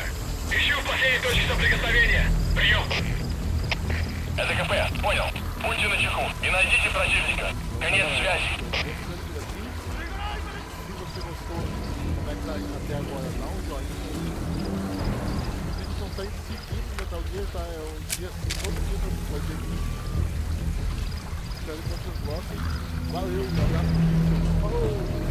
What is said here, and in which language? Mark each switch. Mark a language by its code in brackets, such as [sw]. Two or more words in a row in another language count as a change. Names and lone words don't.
[ru] Ищу в последней точке соприкосновения. Прием. Это КП. Понял. Будьте начеку и найдите противника. Конец связи. [pt] Se você gostou, como é que tá até agora, dá um joinha aí. Os vídeos são sempre seguindo no Metal Gear, tá? É um dia, todo dia vai ter vídeo. Espero que vocês gostem. Valeu, um abraço. Falou!